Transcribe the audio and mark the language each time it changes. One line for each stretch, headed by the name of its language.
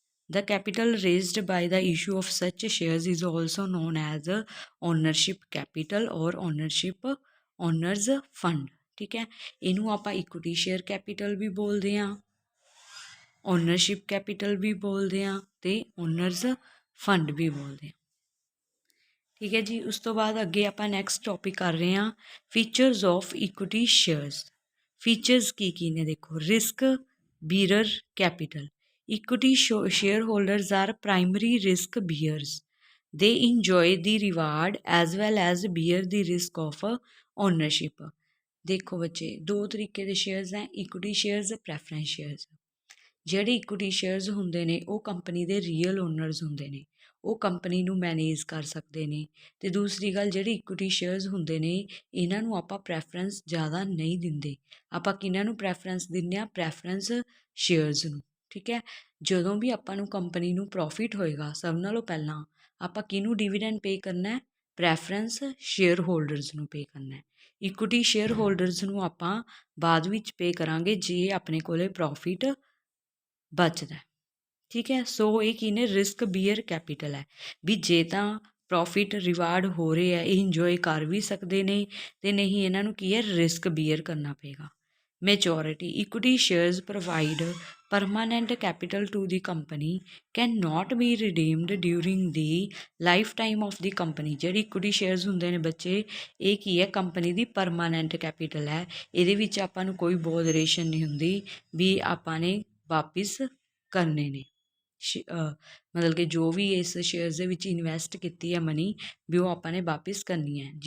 English: The capital raised by the issue of such shares is also known as ownership capital or
Punjabi: honours fund, ਠੀਕ ਹੈ। ਇਹਨੂੰ ਆਪਾਂ equity share capital ਵੀ ਬੋਲਦੇ ਹਾਂ, ownership capital ਵੀ ਬੋਲਦੇ ਹਾਂ ਅਤੇ ਓਨਰਸ ਫੰਡ ਵੀ ਬੋਲਦੇ ਹਾਂ, ਠੀਕ ਹੈ ਜੀ। ਉਸ ਤੋਂ ਬਾਅਦ ਅੱਗੇ ਆਪਾਂ ਨੈਕਸਟ ਟੋਪਿਕ ਕਰ ਰਹੇ ਹਾਂ features of equity shares. Features ਕੀ ਨੇ ਦੇਖੋ, risk ਬੀਅਰਰ capital.
English: Equity share holders are primary risk bearers. they enjoy the reward as well as bear the risk of ownership।
Punjabi: ਦੇਖੋ ਬੱਚੇ, ਦੋ ਤਰੀਕੇ ਦੇ ਸ਼ੇਅਰਸ ਹੈ, ਇਕੁਇਟੀ ਸ਼ੇਅਰਸ, ਪ੍ਰੈਫਰੈਂਸ ਸ਼ੇਅਰਸ। ਜਿਹੜੇ equity shares ਹੁੰਦੇ ਨੇ ਉਹ ਕੰਪਨੀ ਦੇ ਰੀਅਲ ਓਨਰਸ ਹੁੰਦੇ ਨੇ, ਉਹ ਕੰਪਨੀ ਨੂੰ ਮੈਨੇਜ ਕਰ ਸਕਦੇ ਨੇ। ਅਤੇ ਦੂਸਰੀ ਗੱਲ, ਜਿਹੜੇ ਇਕੁਇਟੀ ਸ਼ੇਅਰਸ ਹੁੰਦੇ ਨੇ ਇਹਨਾਂ ਨੂੰ ਆਪਾਂ ਪ੍ਰੈਫਰੈਂਸ ਜ਼ਿਆਦਾ ਨਹੀਂ ਦਿੰਦੇ। ਆਪਾਂ ਕਿਹਨਾਂ ਨੂੰ ਪ੍ਰੈਫਰੈਂਸ ਦਿੰਦੇ ਹਾਂ, ਪ੍ਰੈਫਰੈਂਸ ਸ਼ੇਅਰਸ ਨੂੰ, ਠੀਕ ਹੈ। ਜਦੋਂ ਵੀ ਆਪਾਂ ਨੂੰ ਕੰਪਨੀ ਨੂੰ ਪ੍ਰੋਫਿਟ ਹੋਏਗਾ, ਸਭ ਨਾਲੋਂ ਪਹਿਲਾਂ ਆਪਾਂ ਕਿਹਨੂੰ ਡਿਵੀਡੈਂਡ ਪੇ ਕਰਨਾ ਹੈ, ਪ੍ਰੈਫਰੈਂਸ ਸ਼ੇਅਰ ਹੋਲਡਰਸ ਨੂੰ ਪੇ ਕਰਨਾ ਹੈ। ਇਕੁਇਟੀ ਸ਼ੇਅਰ ਹੋਲਡਰਸ ਨੂੰ ਆਪਾਂ ਬਾਅਦ ਵਿੱਚ ਪੇ ਕਰਾਂਗੇ ਜੇ ਆਪਣੇ ਕੋਲੇ ਪ੍ਰੋਫਿਟ ਬਚਦਾ, ਠੀਕ ਹੈ। ਸੋ ਇਹ ਕੀ ਨੇ, ਰਿਸਕ ਬੀਅਰ ਕੈਪੀਟਲ ਹੈ, ਵੀ ਜੇ ਤਾਂ ਪ੍ਰੋਫਿਟ ਰਿਵਾਰਡ ਹੋ ਰਹੇ ਹੈ ਇਹ ਇੰਜੋਏ ਕਰ ਵੀ ਸਕਦੇ ਨੇ, ਅਤੇ ਨਹੀਂ ਇਹਨਾਂ ਨੂੰ ਕੀ ਹੈ, ਰਿਸਕ ਬੀਅਰ ਕਰਨਾ ਪਏਗਾ।
English: Maturity, equity shares provide permanent capital to the company can not be redeemed during the lifetime of the company।
Punjabi: ਜਿਹੜੀ ਇਕੁਇਟੀ ਸ਼ੇਅਰਸ ਹੁੰਦੇ ਨੇ ਬੱਚੇ, ਇਹ ਕੀ ਹੈ, ਕੰਪਨੀ ਦੀ ਪਰਮਾਨੈਂਟ ਕੈਪੀਟਲ ਹੈ। ਇਹਦੇ ਵਿੱਚ ਆਪਾਂ ਨੂੰ ਕੋਈ ਬੋਦਰੇਸ਼ਨ ਨਹੀਂ ਹੁੰਦੀ ਵੀ ਆਪਾਂ ਨੇ ਵਾਪਿਸ ਕਰਨੇ ਨੇ, ਮਤਲਬ ਕਿ ਜੋ ਵੀ ਇਸ ਸ਼ੇਅਰਸ ਦੇ ਵਿੱਚ ਇਨਵੈਸਟ ਕੀਤੀ ਹੈ ਮਨੀ, ਵੀ ਉਹ ਆਪਾਂ ਨੇ ਵਾਪਿਸ ਕਰਨੀ ਹੈ।